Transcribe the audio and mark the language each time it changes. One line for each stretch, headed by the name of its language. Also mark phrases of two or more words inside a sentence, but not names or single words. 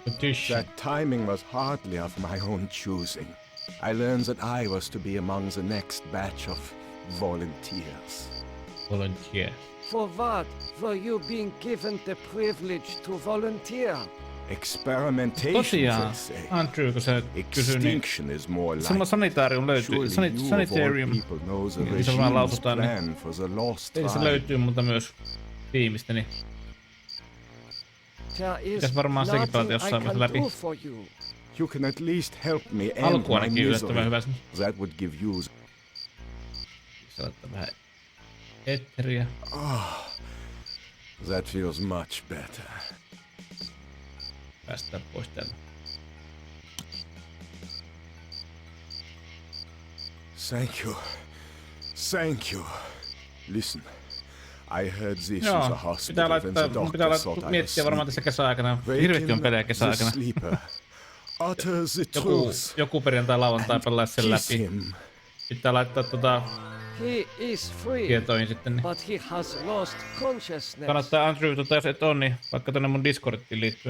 English: That timing was hardly of my own choosing. I learned that I was to be among the next batch of volunteers. Volunteer. For what were you being given the privilege to volunteer? Experimentation,
Finnish: Tosiaan, Andrew, kun sä kysyi, niin sama sanitarium löytyy, sanitarium, niin se vaan lausutaan, niin se löytyy multa myös tiimistä, niin pitäis varmaan sekin pelata jossain vaiheessa läpi.
English: You can at least help me
Finnish: alku ainakin yllättävän hyvä.
English: That would give you.
Finnish: Se laittaa vähän etteriä.
English: That feels much better.
Finnish: Päästään pois täältä.
English: Thank you. Thank you. Listen, I heard this was a hospital when the doctor thought I was
Finnish: miettiä varmaan tässä kesäaikana. Hirveästi on pelejä kesäaikana. Joku perjantai lauantai pelaa sen läpi. Pitää laittaa tietoihin sitten. Niin. Kannattaa Andrew, jos et on, niin vaikka tonne mun Discordiin liittyen.